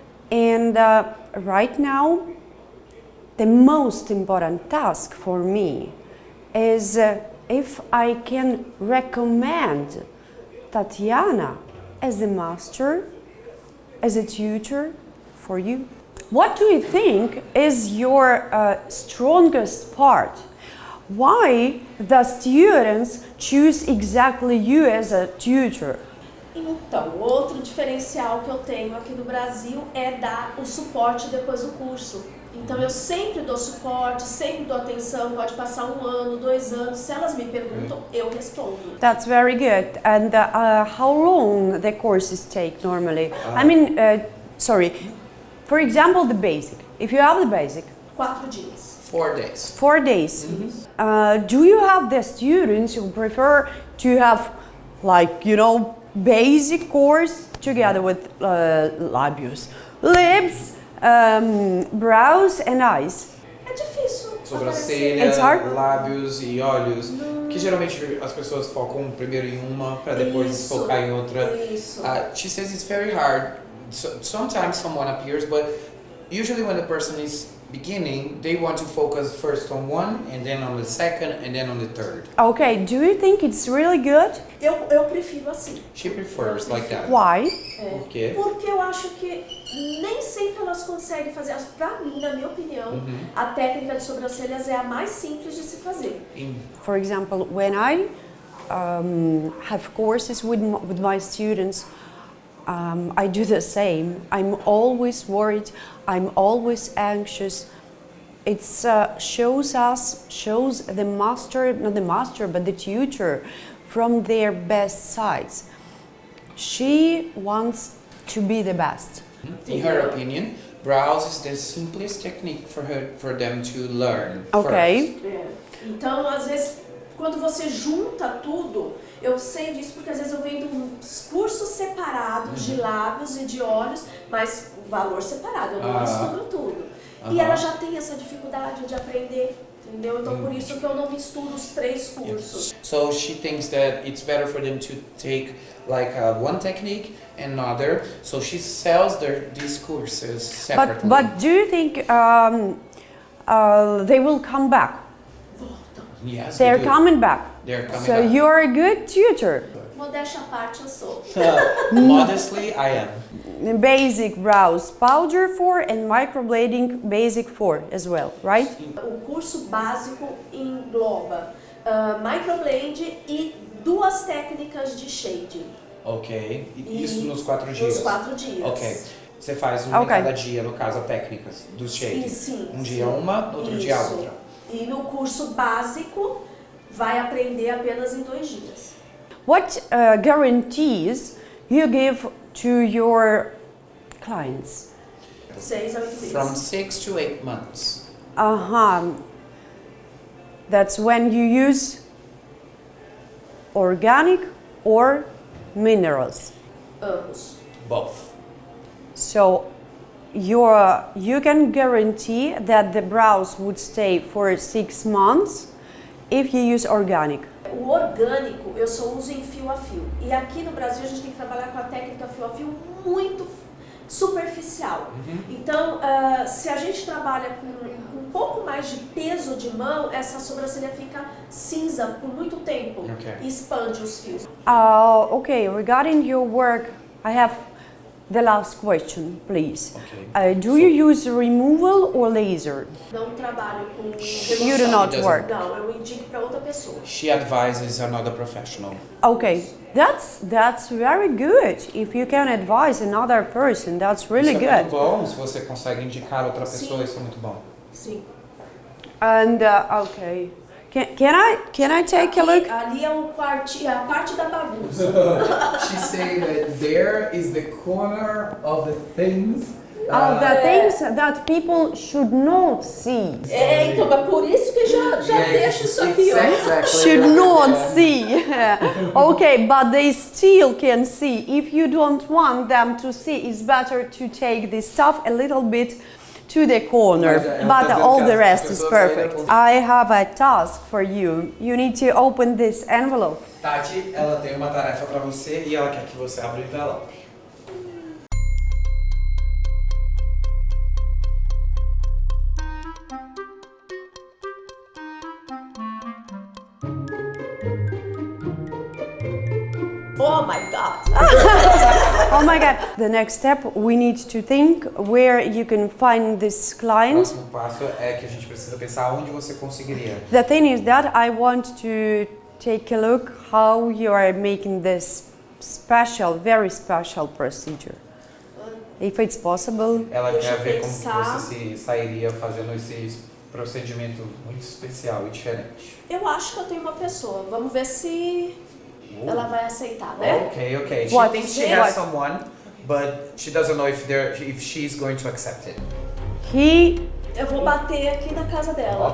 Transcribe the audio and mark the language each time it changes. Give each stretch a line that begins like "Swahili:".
English: And right now, the most important task for me is if I can recommend Tatiana as a master, as a tutor for you. What do you think is your strongest part? Why the students choose exactly you as a tutor?
Portuguese: Então, outro diferencial que eu tenho aqui no Brasil é dar o suporte depois do curso. Então, eu sempre dou suporte, sempre dou atenção, pode passar 1 ano, 2 anos. Se elas me perguntam, eu respondo.
English: That's very good. And how long the courses take normally? I mean, sorry. For example, the basic. If you have the basic,
Portuguese: 4 dias.
English: 4 days. 4 days. Do you have the students who prefer to have, like, you know, basic course together with labios, lips, brows and eyes?
Portuguese: É difícil. Sobrancelha,
English: It's hard?
Portuguese: lábios e olhos. Que geralmente as pessoas focam primeiro em uma para depois Isso, focar em outra. isso.
English: She says it's very hard. Sometimes someone appears, but usually when the person is beginning, they want to focus first on one, and then on the second, and then on the third. Okay, do you think it's really good?
Portuguese: Eu prefiro assim.
English: She prefers like that. Why?
Portuguese: Por quê? Porque eu acho que nem sempre elas conseguem fazer. Pra mim, na minha opinião, a técnica de sobrancelhas é a mais simples de se fazer.
English: For example, when I have courses with my students, I do the same. I'm always worried. I'm always anxious. It shows the master, not the master, but the tutor from their best sides. She wants to be the best. In her opinion, brows is the simplest technique for them to learn. Okay.
Portuguese: Então, às vezes, quando você junta tudo, eu sei disso porque às vezes eu vendo uns cursos separados de lábios e de olhos, mas o valor separado, eu não misturo tudo. E ela já tem essa dificuldade de aprender, entendeu? Então por isso que eu não misturo os 3 cursos.
English: So she thinks that it's better for them to take like one technique and another. So she sells these courses separately. But do you think they will come back? Yes, They're they do. coming back. They're coming So back. you are a good tutor.
Portuguese: Modéstia à parte, eu sou.
English: Modestly, I am. Basic brows powder 4 and microblading basic 4 as well, right?
Portuguese: O curso básico engloba microblade e 2 técnicas de shading. Ok. Isso nos 4 dias? Nos 4 dias. Ok. Você faz uma em cada dia, no caso, a técnicas do shading? Sim. Um dia uma, outro dia outra. E no curso básico, vai aprender apenas em 2 dias.
English: What guarantees you give to your clients?
Portuguese: 6 a 8 meses.
English: From 6 to 8 months. That's when you use organic or minerals.
Portuguese: Ambos.
English: Both. So you can guarantee that the brows would stay for 6 months if you use organic.
Portuguese: O orgânico eu só uso em fio a fio. E aqui no Brasil a gente tem que trabalhar com a técnica fio a fio muito superficial. Então, se a gente trabalha com um pouco mais de peso de mão, essa sobrancelha fica cinza por muito tempo e expande os fios.
English: Okay, regarding your work, I have the last question, please. Okay. Do you use removal or laser?
Portuguese: Não trabalho com remoção.
English: You do not work.
Portuguese: Não, eu indico para outra pessoa.
English: She advises another professional. Okay, that's very good. If you can advise another person, that's really
Portuguese: Isso é muito bom, se você consegue indicar outra pessoa, isso é muito bom. Sim.
English: And okay, can I take a look?
Portuguese: Ali é a parte da bagunça.
English: She's saying that there is the corner of the things. The things that people should not see.
Portuguese: Então é por isso que já deixo isso aqui, ó.
English: Exactly. Should not see. Okay, but they still can see. If you don't want them to see, it's better to take this stuff a little bit to the corner, but all the rest is perfect. I have a task for you. You need to open this envelope.
Portuguese: Tati, ela tem uma tarefa para você e ela quer que você abra o envelope.
English: Oh my God! Oh my God. The next step, we need to think where you can find this
Portuguese: O
English: client.
Portuguese: próximo passo é que a gente precisa pensar onde você conseguiria.
English: The thing is that I want to take a look how you are making this special, very special procedure. If it's possible.
Portuguese: Ela Deixa eu ver como pensar. que você se sairia fazendo esse procedimento muito especial e diferente. Eu acho que eu tenho uma pessoa. Vamos ver se ela vai aceitar, né?
English: Okay. She What? thinks she has someone, but she doesn't know if she's going to accept it.
Portuguese: Eu vou bater aqui na casa dela.